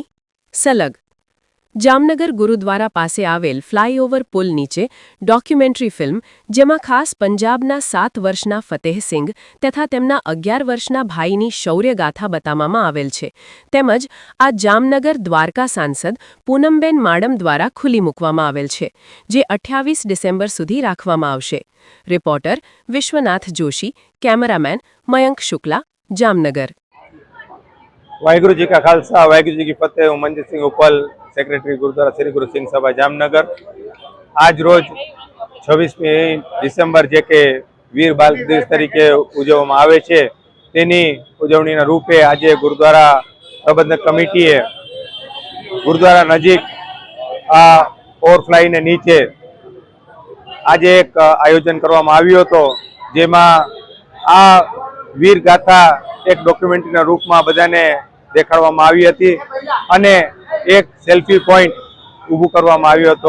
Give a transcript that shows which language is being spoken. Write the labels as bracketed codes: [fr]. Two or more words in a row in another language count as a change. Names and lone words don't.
[gu] સલગ જામનગર ગુરુદ્વારા પાસે આવેલ ફ્લાયઓવર પુલ નીચે ડોક્યુમેન્ટરી ફિલ્મ, જેમાં ખાસ પંજાબના 7 વર્ષના ફતેહસિંઘ તથા તેમના 11 વર્ષના ભાઈની શૌર્યગાથા બતાવવામાં આવેલ છે, તેમજ આ જામનગર દ્વારકા સાંસદ પૂનમબેન માડમ દ્વારા ખુલ્લી મૂકવામાં આવેલ છે, જે 28 ડિસેમ્બર સુધી રાખવામાં આવશે। રિપોર્ટર વિશ્વનાથ જોશી, કેમેરામેન મયંક શુક્લા, જામનગર। [hi] वाहिगुरु जी का खालसा, वाहिगुरु जी की फतेह। [gu] હું મંજીત સિંહ ઉપલ, સેક્રેટરી ગુરુદ્વારા શ્રી ગુરુ સિંહ સભા જામનગર। આજ રોજ 26 ડિસેમ્બર જે કે વીર બાળ દિવસ તરીકે उजवવામાં આવે છે, તેની ઉજવણીના રૂપે આજે ગુરુદ્વારા પ્રબંધક કમિટીએ ગુરુદ્વારા નજીક આ ઓવરફ્લાયને નીચે આજે એક આયોજન કરવામાં આવ્યું હતો, જેમાં આ વીર ગાથા એક ડોક્યુમેન્ટરીના રૂપમાં બધાને દેખાડવામાં આવી હતી અને એક સેલ્ફી પોઈન્ટ ઊભું કરવામાં આવ્યો હતો।